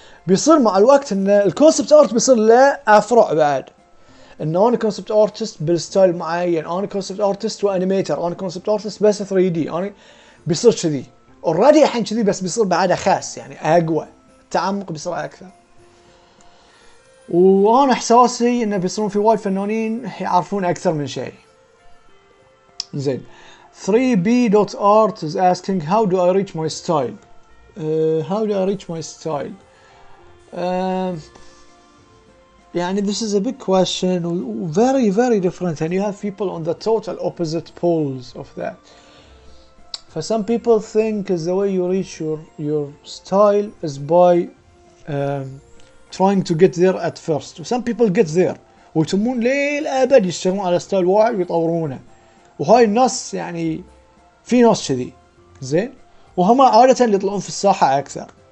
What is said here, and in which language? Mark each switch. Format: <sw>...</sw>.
<ar>بيصير مع الوقت ان الكونسبت ارت بيصير له افرع بعد، انه انا كونسبت ارتست بالستايل معين، انا كونسبت ارتست وانيميتر، انا كونسبت ارتست بس 3 دي، انا بيصير كذي اوريدي الحين كذي، بس بيصير بعدها خاص يعني اقوى، التعمق بيصير اكثر. وانا احساسي انه بيصيرون في وايد فنانين يعرفون اكثر من شيء.</ar> <en>زين 3b.art is asking how do I reach my style. How do I reach my style? يعني this is a big question, very very different, and you have people on the total opposite poles of that. For some people think is the way you reach your style is by trying to get there at first. Some people get there</en> <ar>ويتمون للأبد يشتغلون على ستايل واحد ويطورونه، وهاي الناس يعني في ناس كذي زين، وهم عادة اللي يطلعون في الساحة أكثر.</ar>